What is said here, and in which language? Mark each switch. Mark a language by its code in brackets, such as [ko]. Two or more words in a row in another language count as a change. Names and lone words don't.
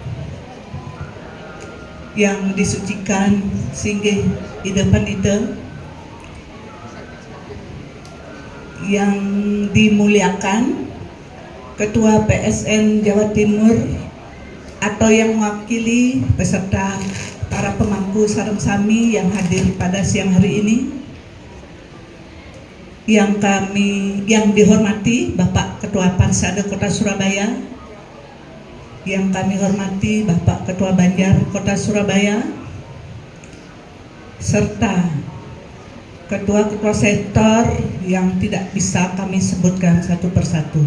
[id] Yang disucikan [ban] singgih idepan ide, [id] yang dimuliakan Ketua PSN Jawa Timur atau yang mewakili beserta para pemangku [ban] sareng sami [id] yang hadir pada siang hari ini. Yang dihormati Bapak Ketua Pansada Kota Surabaya, yang kami hormati Bapak Ketua Banjar Kota Surabaya, serta ketua-ketua sektor yang tidak bisa kami sebutkan satu persatu.